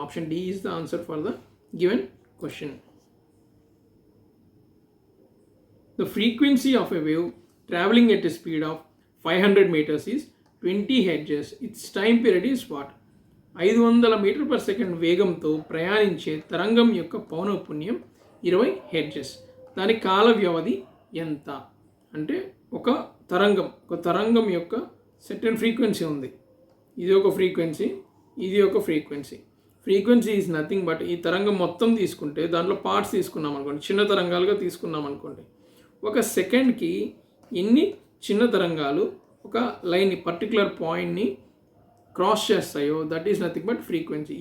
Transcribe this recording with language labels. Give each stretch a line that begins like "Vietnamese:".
English: Option D is the answer for the given question. The frequency of a wave traveling at a speed of 500 meters is 20 hertz. Its time period is what?
Telugu: 500 metre per second వేగంతో ప్రయాణించే తరంగం యొక్క పౌనఃపున్యం 20 hertz. దాని కాల వ్యవధి ఎంత అంటే ఒక తరంగం యొక్క
English: certain frequency
Telugu: ఉంది. ఇది ఒక ఫ్రీక్వెన్సీ, ఇది ఒక frequency.
English: frequency is nothing but
Telugu: ఈ తరంగం మొత్తం తీసుకుంటే దాంట్లో పార్ట్స్ తీసుకున్నాం అనుకోండి, చిన్న తరంగాలుగా తీసుకున్నాం అనుకోండి, ఒక సెకండ్కి ఎన్ని చిన్న తరంగాలు ఒక లైన్ని, పర్టికులర్ పాయింట్ని క్రాస్ చేస్తాయో
English: That is nothing but frequency.